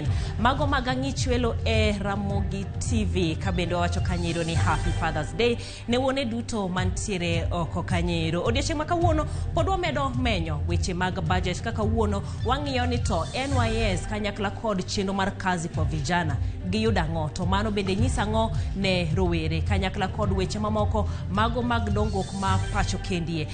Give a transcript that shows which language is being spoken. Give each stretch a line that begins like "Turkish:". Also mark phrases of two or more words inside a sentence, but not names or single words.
Luo (Kenya and Tanzania): Mago magang'ichwelo e Ramogi TV kabendo wacho kanyero ni
English: Happy Father's Day
Luo (Kenya and Tanzania): ne wone duto mantiere oko kanyero. Odiochieng' ma kawuono pod wamedo menyo weche mag budget kaka wuono wang'iyo ni to NYS kanyakla kod chenro mar
Swahili: kazi kwa vijana
Luo (Kenya and Tanzania): giyudo ang'o to mano bende nyisa ang'o ne rowere kanyakla kod weche mamoko mago mag dongruok ma pacho kendie.